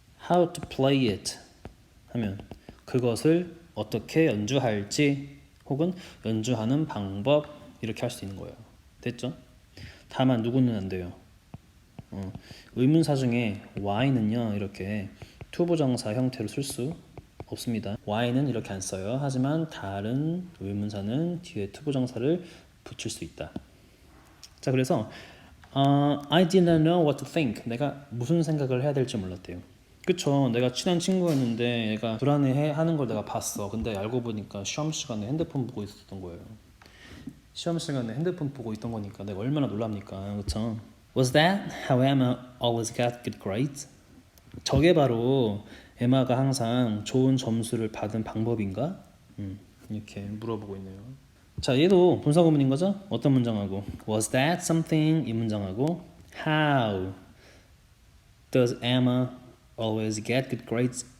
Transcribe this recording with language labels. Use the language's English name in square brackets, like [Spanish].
[English] how to play it [Korean] 하면 그것을 어떻게 연주할지 혹은 연주하는 방법 이렇게 할 수 있는 거예요. 됐죠? 다만 누구는 안 돼요. 의문사 중에 why는요 이렇게 투부정사 형태로 쓸 수 없습니다. why는 이렇게 안 써요. 하지만 다른 의문사는 뒤에 투부정사를 붙일 수 있다. [English] 자, [Korean] 그래서 [English] I did not know what to think. [Korean] 내가 무슨 생각을 해야 될지 몰랐대요. 그쵸. 내가 친한 친구였는데 얘가 불안해하는 걸 내가 봤어. 근데 알고 보니까 시험 시간에 핸드폰 보고 있었던 거예요. 시험 시간에 핸드폰 보고 있던 거니까 내가 얼마나 놀랍니까. 그쵸. [English] Was that how Emma always got good grades? [Korean] 저게 바로 에마가 항상 좋은 점수를 받은 방법인가? 이렇게 물어보고 있네요. 자, 얘도 분사구문인 거죠? 어떤 문장하고 [English] Was that something? [Korean] 이 문장하고 [English] How does Emma always get good grades?